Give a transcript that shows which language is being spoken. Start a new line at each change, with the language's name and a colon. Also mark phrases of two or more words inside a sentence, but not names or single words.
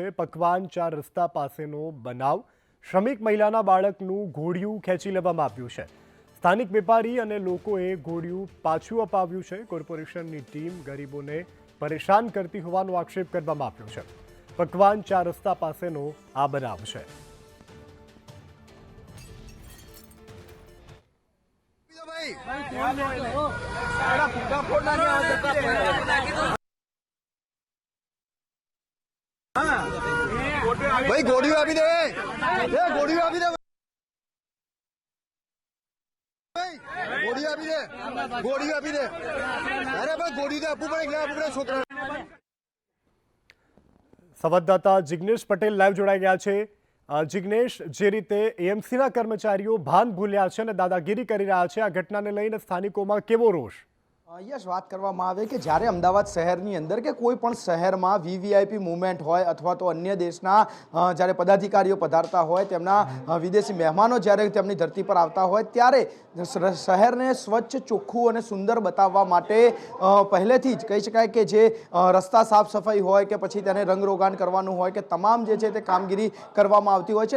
Gujarati: પકવાન 4 રસ્તા પાસેનો બનાવ। શ્રમિક મહિલાના બાળકનું ઘોડિયું ખેંચી લેવામાં આવ્યું છે। સ્થાનિક વેપારી અને લોકોએ ઘોડિયું પાછું અપાવ્યું છે। કોર્પોરેશનની ટીમ ગરીબોને પરેશાન કરતી હોવાનો આક્ષેપ કરવામાં આવ્યો છે। પકવાન 4 રસ્તા પાસેનો આ બનાવ છે। ભાઈ ગોડી આપી દે, ગોડી આપી દે, ગોડી આપી દે, ગોડી આપી દે। અરે ભાઈ ગોડી દે, આપુ પડે છોકરા। સંવાદદાતા જિગ્નેશ પટેલ લાઈવ જોડાઈ ગયા છે। જિગ્નેશ, જે રીતે એએમસીના કર્મચારીઓ ભાન ભૂલ્યા છે અને દાદાગીરી કરી રહ્યા છે, આ ઘટનાને લઈને સ્થાનિકોમાં કેવો રોષ? યસ, વાત કરવામાં આવે કે જ્યારે અમદાવાદ શહેરની અંદર કે કોઈ પણ શહેરમાં વીવીઆઈપી મુવમેન્ટ હોય અથવા તો અન્ય દેશના જ્યારે પદાધિકારીઓ પધારતા હોય, તેમના વિદેશી મહેમાનો જ્યારે તેમની ધરતી પર આવતા હોય, ત્યારે શહેરને સ્વચ્છ, ચોખ્ખું અને સુંદર બતાવવા માટે પહેલેથી જ કહી શકાય કે જે રસ્તા સાફ સફાઈ હોય કે પછી તેને રંગરોગાન કરવાનું હોય કે તમામ જે છે તે કામગીરી કરવામાં આવતી હોય છે।